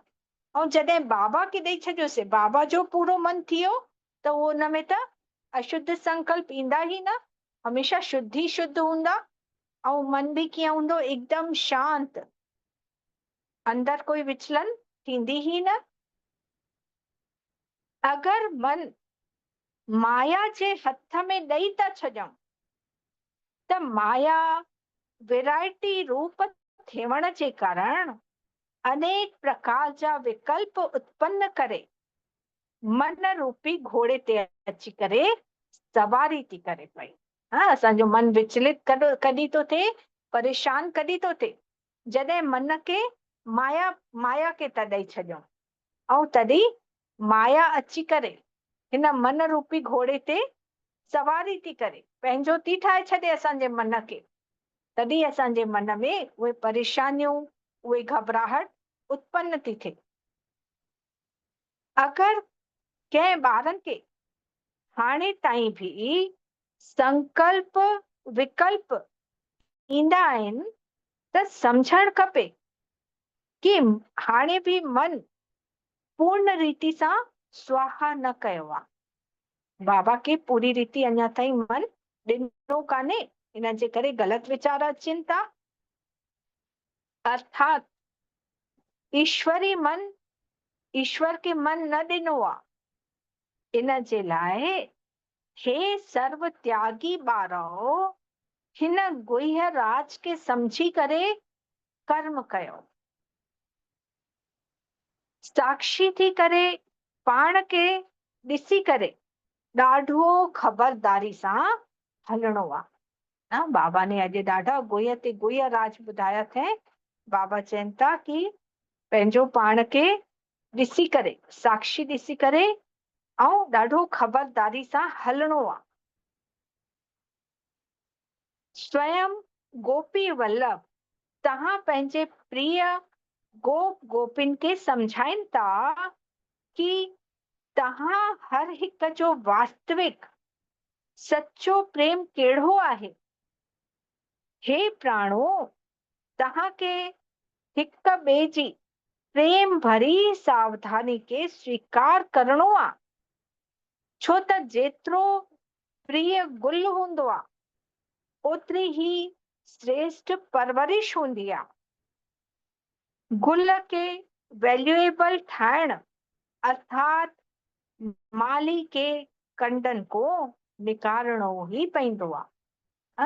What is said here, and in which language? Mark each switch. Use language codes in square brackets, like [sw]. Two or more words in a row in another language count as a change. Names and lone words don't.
[sd] ऐं जॾहिं बाबा खे ॾेई छॾियोसीं, बाबा जो पूरो मन थी वियो, त उहो हुन में त अशुद्ध संकल्प ईंदा ई न, हमेशा शुद्ध ई शुद्ध हूंदा। ऐं मन बि कीअं हूंदो, एकदम शांत, अंदर कोई विचलन थींदी ही न। अगर मन माया जे हथ में ॾेई था छॾूं त माया वैरायटी रूप थियण जे कारण अनेक प्रकार जा विकल्प उत्पन्न करे मन रूपी घोड़े ते अची करे सवारी थी करे पई। हाँ, असांजो मन विचलित कॾहिं थो थिए, परेशान कॾहिं थो थिए, जॾहिं मन खे माया खे था ॾेई छॾियूं, ऐं तॾहिं माया अची करे हिन मन रूपी घोड़े ते सवारी थी करे पंहिंजो थी ठाहे छॾे असांजे मन खे। तॾहिं असांजे मन में उहे परेशानियूं, उहे घबराहट उत्पन्न थी थिए। अगर कंहिं ॿारनि खे हाणे ताईं भी संकल्प विकल्प ईंदा आहिनि त समझण खपे कि हाणे भी मन पूर्ण रीति सां स्वाहा न कयो आहे। बाबा खे पूरी रीति अञा ताईं मन ॾिनो कान्हे, इन जे करे ग़लत वीचार अचनि था। अर्थात ईश्वरी मन, ईश्वर खे मन न ॾिनो आहे। इन जे लाइ हे सर्व त्यागी ॿारो, हिन गुह्य राज खे समझी करे कर्म कयो। साक्षी थी करे पाण खे ॾिसी करे ॾाढो ख़बरदारी सां हलणो आहे। बाबा ने अॼु ॾाढा गुह्य ते गुह्य राज ॿुधाया अथई। बाबा चवनि था कि पंहिंजो पाण खे ॾिसी करे, साक्षी ॾिसी करे ऐं ॾाढो ख़बरदारी सां हलणो आहे। स्वयं गोपी वल्लभ तव्हां पंहिंजे प्रिय गोप गोपिन खे समझाइनि था कि तव्हां हर हिक जो वास्तविक सच्चो प्रेम कहिड़ो आहे। हे प्राणो, तव्हांखे हिक ॿिए जी प्रेम भरी सावधानी खे स्वीकार करणो आहे। छो त जेतिरो प्रिय गुल हूंदो आहे, ओतिरी ही श्रेष्ठ परवरिश हूंदी आहे। गुल खे वैल्यूएबल ठाहिण अर्थात माली खे कंडनि को निकारणो ई पवंदो आहे।